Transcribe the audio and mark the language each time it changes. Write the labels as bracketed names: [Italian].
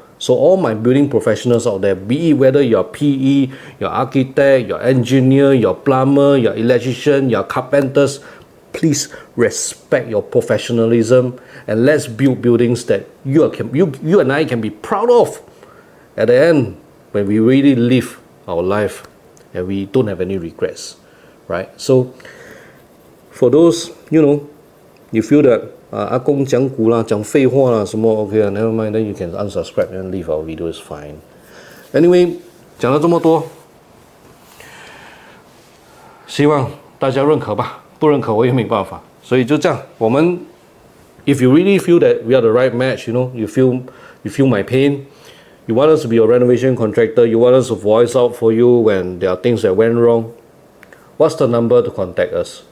[English] So all my building professionals out there, be it whether you're PE, you're architect, you're engineer, you're plumber, you're electrician, you're carpenters, please respect your professionalism and let's build buildings that you and I can be proud of at the end when we really live our life and we don't have any regrets, right? So for those, you feel that [Chinese] 阿公讲古啦，讲废话啦，什么 OK 啊 [English] ，never mind, then you can unsubscribe and leave our video is fine. [Chinese] Anyway, 讲了这么多，希望大家认可吧，不认可我也没办法，所以就这样。我们 [English] if you really feel that we are the right match, you feel my pain, you want us to be a renovation contractor, you want us to voice out for you when there are things that went wrong. What's the number to contact us?